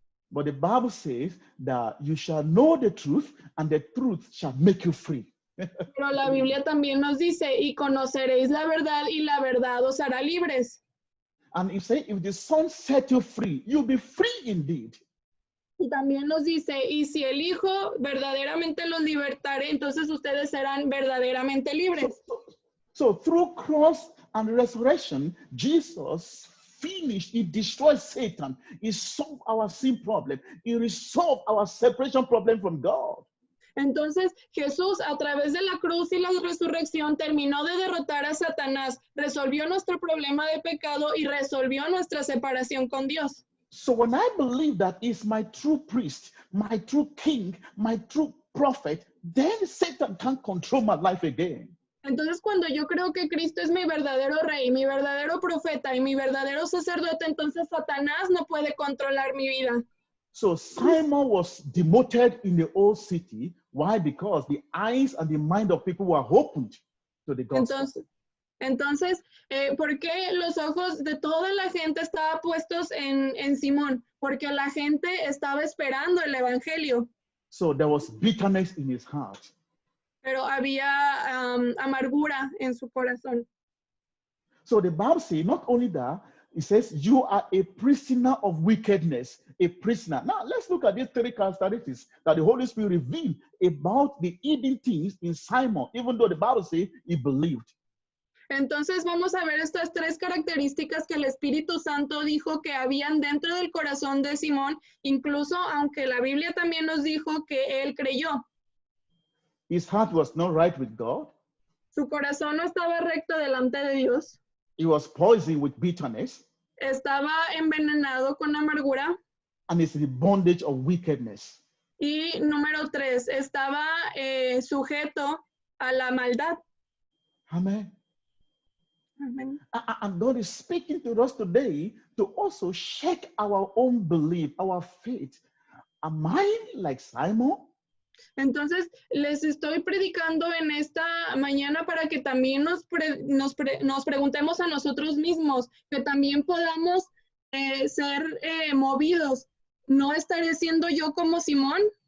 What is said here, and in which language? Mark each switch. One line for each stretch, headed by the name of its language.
English: But the Bible says that you shall know the truth, and the truth shall make you free.
Spanish: Pero la Biblia también nos dice, y conoceréis la verdad, y la verdad os hará libres.
English: And if the Son set you free, you'll be free indeed.
Spanish: Y también nos dice, y si el Hijo verdaderamente los libertare, entonces ustedes serán verdaderamente libres.
English: So through cross and resurrection, Jesus finished, he destroyed Satan, he solved our sin problem, he resolved our separation problem from God.
Spanish: Entonces Jesús a través de la cruz y la resurrección terminó de derrotar a Satanás, resolvió nuestro problema de pecado y resolvió nuestra separación con Dios.
English: So when I believe that is my true priest, my true king, my true prophet, then Satan can't control my life again.
Spanish: Entonces cuando yo creo que Cristo es mi verdadero rey, mi verdadero profeta y mi verdadero sacerdote, entonces Satanás no puede controlar mi vida.
English: So Simon was demoted in the old city. Why? Because the eyes and the mind of people were opened to the gospel.
Spanish: Entonces, ¿por qué los ojos de toda la gente estaban puestos en Simón? Porque la gente estaba esperando el evangelio.
English: So there was bitterness in his heart.
Spanish: Pero había amargura en su corazón.
English: So the Bible says, not only that, it says, you are a prisoner of wickedness, a prisoner. Now, let's look at these three characteristics that the Holy Spirit revealed about the hidden things in Simon, even though the Bible says he believed.
Spanish: Entonces vamos a ver estas tres características que el Espíritu Santo dijo que habían dentro del corazón de Simón, incluso aunque la Biblia también nos dijo que él creyó.
English: His heart was not right with God.
Spanish: Su corazón no estaba recto delante de Dios.
English: He was poisoned with bitterness.
Spanish: Estaba envenenado con amargura.
English: And it's the bondage of wickedness.
Spanish: Y número 3, estaba sujeto a la maldad.
English: Amen.
Spanish: Amen.
English: And God is speaking to us today to also check our own belief, our faith. Am I like Simon?
Spanish: Entonces, les estoy predicando en esta mañana para que también nos preguntemos a nosotros mismos, que también podamos ser movidos. ¿No estaré siendo yo como Simón?